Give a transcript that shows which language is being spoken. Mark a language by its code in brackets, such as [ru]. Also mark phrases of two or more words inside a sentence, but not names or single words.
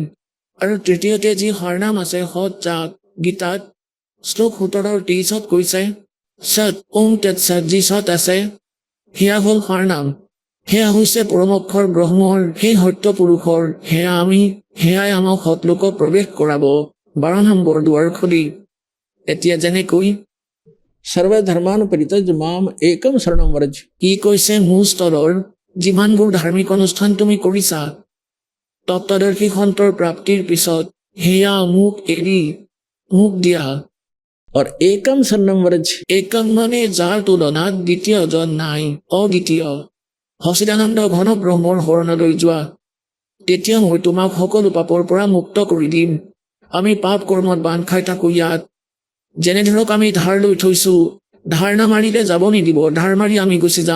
[as] আৰু তৃতীয়তে যি হৰনাম আছে সৎ যাক গীতাত শ্লোক 17-23 কৈছে সৎ ওম তৎসৎ যি সৎ আছে সেয়া হ'ল হৰনাম, সেয়া হৈছে পৰম অক্ষৰ ব্ৰহ্মৰ সেই সত্য পুৰুষৰ, সেয়াই আমাক সৎলোকত প্ৰৱেশ কৰাব 12 নম্বৰ দুৱাৰ খুলি। এতিয়া যেনেকৈ [sa] सर्वधर्मान परित्यज्य माम एकम शरणम व्रज। [as] কি কৈছে মূল স্তৰৰ যিমানবোৰ ধাৰ্মিক অনুষ্ঠান তুমি কৰিছা তত্ত্বদৰ্শী সন্তৰ প্ৰাপ্তিৰ পিছত সেয়া মোক এৰি মোক দিয়া। [sa] और एकम शरणम व्रज। [as] একম মানে যাৰ তুলনাত দ্বিতীয়জন নাই, অদ্বিতীয়। সচিদানন্দ ঘন ব্ৰহ্মৰ শৰণলৈ যোৱা, তেতিয়া মই তোমাক সকলো পাপৰ পৰা মুক্ত কৰি দিম। আমি পাপ কৰ্মত বান্ধ খাই থাকো ইয়াত। যেনে ধৰক আমি ধাৰ লৈ থৈছো, ধাৰ নামাৰিলে যাব নিদিব, ধাৰ মাৰি আমি গুচি যাম।